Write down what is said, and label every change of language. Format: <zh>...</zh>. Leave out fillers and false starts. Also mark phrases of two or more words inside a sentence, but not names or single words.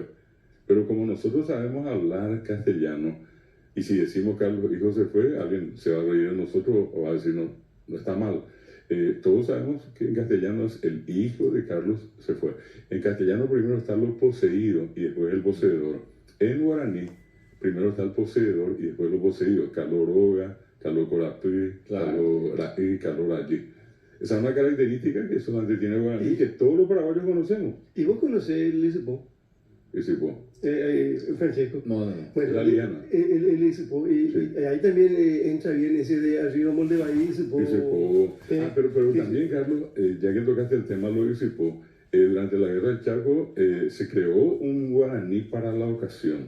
<es>Pero como nosotros sabemos hablar castellano, y si decimos Carlos, hijo, se fue, alguien se va a reír de nosotros o va a decir no, no está mal. Todos sabemos que en castellano es el hijo de Carlos se fue. En castellano primero está lo poseído y después el poseedor. En guaraní primero está el poseedor y después lo poseído.</es> <gn>Caloroga, calocolapi, calorahí, calorallí.</gn> <es>Esa es una característica que solamente tiene el guaraní, que todos los paraguayos conocemos. ¿Y vos conocés el Isipó? Isipó. Francesco. No. Bueno, la liana. El Isipó. Y ahí también entra bien ese de arriba Molde Bahí, Isipó. Pero también, Carlos, ya que tocaste el tema lo de Isipó, durante la guerra del Chaco se creó un guaraní para la ocasión.</es>